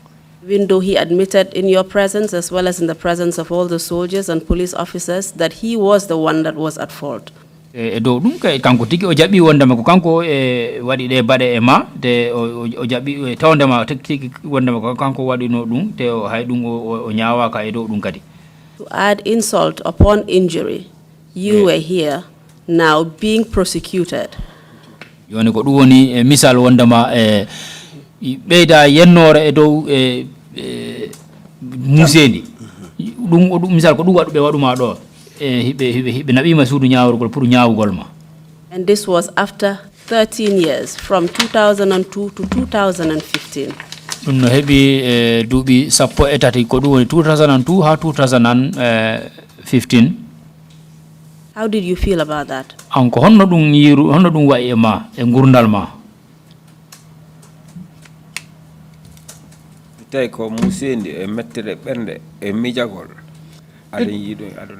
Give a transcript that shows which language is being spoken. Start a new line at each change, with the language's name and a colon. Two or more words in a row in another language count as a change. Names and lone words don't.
English: Even though he admitted in your presence as well as in the presence of all the soldiers and police officers that he was the one that was at fault.
Fula: Do dum kay kanko tigi o jabi wondama ko kanko wadi de bade e ma de o jabi tawndema tigi wondama ko kanko wadi no dum te o hay dum o nyaawa ka e do dum kadi.
English: To add insult upon injury, you were here now being prosecuted.
Fula: Yoni ko dum woni misal wondama beeda yennore e dow musedi dum misal ko dum wadu be waduma do hibe nabima suudu nyaawrugol pour nyaawugol ma.
English: And this was after 13 years from 2002 to 2015.
Fula: Dum no hebi duubi sappo e tati ko dum woni 2002 ha 2015.
English: How did you feel about that?
Fula: Anko honno dum yiru honno dum wa'i e ma e gurdal ma. Tay ko musendi e mettere bernde e mijagol aden yido aduna.